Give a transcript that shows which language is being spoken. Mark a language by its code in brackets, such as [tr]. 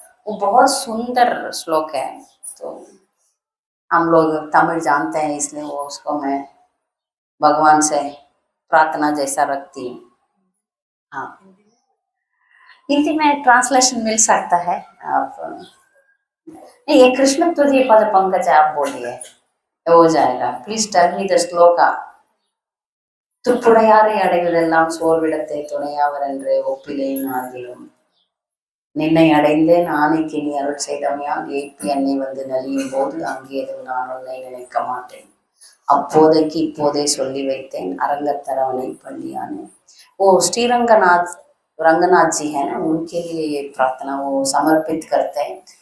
[hi] वो बहुत सुंदर श्लोक है। तो हम लोग तमिल जानते हैं, इसलिए वो उसको मैं भगवान से प्रार्थना जैसा रखती हूँ। हाँ, हिंदी में ट्रांसलेशन मिल सकता है आप, नहीं ये कृष्ण तुझे पद पंकज आप बोलिए, हो जाएगा। [en] Please tell me the shloka. [ta] துப்புடையாரை அடைவதெல்லாம் சோர்விடத்தை துணையாவரென்றே ஒப்பிலேன் ஆகிலும் நின்னை அடைந்தேன் ஆணைக்கு நீ அருள் செய்தமையால் ஏப்பி என்னை வந்து நலியும் போது அங்கேதும் நான் உன்னை நினைக்க மாட்டேன் அப்போதைக்கு இப்போதே சொல்லி வைத்தேன் அரங்கத்தரவனை पल्लियाने। [hi] वो श्रीरंगनाथ रंगनाथ जी है ना, उनके लिए ये प्रार्थना वो समर्पित करते हैं।